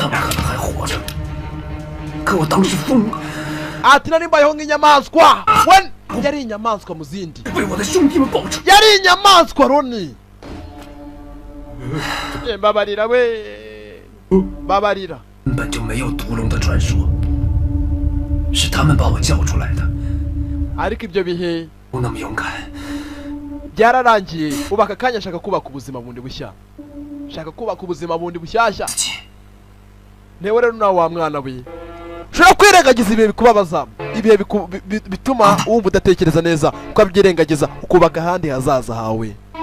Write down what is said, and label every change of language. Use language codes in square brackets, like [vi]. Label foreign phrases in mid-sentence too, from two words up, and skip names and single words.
[rw] ati nari mbayeho nk'inyamaswa we yari inyamaswa mu zindi yari inyamaswa Loni mbabarira we babarira [zh] 根本就没有独龙的传说，是他们把我叫出来的。 [rw] ariko ibyo bihe [zh] 我那么勇敢， [rw] byararangiye ubu aka kanya ashaka kubaka ubuzima bundi bushya shaka kubaka ubuzima bundi bushyashya newe rero nawe wa mwana we ushobora kwirengagiza ibihe bikubabaza ibihe bituma wumva udatekereza neza ukabyirengagiza ukubaka ahandi hazaza hawe